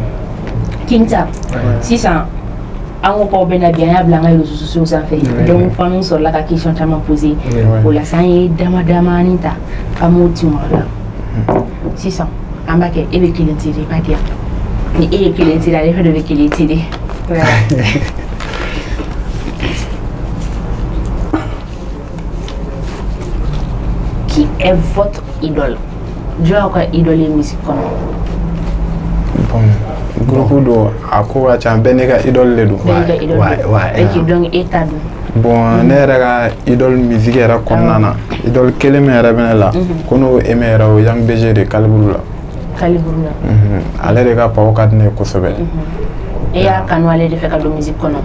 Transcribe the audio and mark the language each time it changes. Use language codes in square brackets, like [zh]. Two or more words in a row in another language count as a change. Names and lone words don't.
[bm] King Star sisan an ko k'aw bɛna bi an y'a bila an ka [fr] réseaux sociaux [bm] sanfɛ donc faniw sɔrɔla ka question caman poser o la sisan an ye damadamanin ta an m'o ci ma la sisan an b'a kɛ e bɛ kelen tiri i b'a di yan ni e ye kelen tiri ale fɛnɛ bɛ kelen tiri. [fr] Qui est votre idole? [bm] Jɔn ka idole ye musique kɔnɔ? Groupe do a ko ka ca bɛɛ ne ka idole le don. Ok donc e ta don. Bon ne yɛrɛ ka idole musique yɛrɛ kɔnɔna na idole kelen min yɛrɛ bɛ ne la ko n'o aimé yɛrɛ o Young BG de Calibre la. Calibre la. Ale de ka pawo ka di ne ye kosɛbɛ. E y'a kanu ale de fɛ ka don musique kɔnɔ.